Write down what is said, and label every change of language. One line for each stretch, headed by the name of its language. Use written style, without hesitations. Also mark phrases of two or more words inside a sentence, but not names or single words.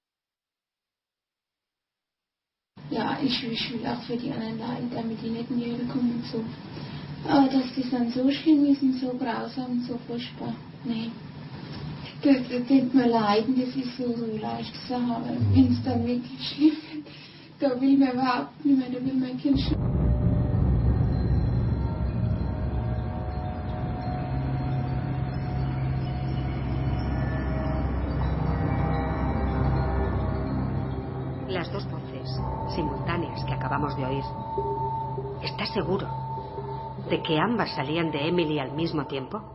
German: Ja, ich will auch für die anderen leiden, damit die nicht in die Hölle kommen und so. Aber dass das dann so schlimm ist und so grausam und so furchtbar, nee. Da könnte man leiden, das ist so leicht zu sagen, aber wenn es dann wirklich schlimm wird, da will man überhaupt nicht mehr, da will mein Kind schon.
Spanish: Las 2 voces simultáneas que acabamos de oír, ¿estás seguro de que ambas salían de Emily al mismo tiempo?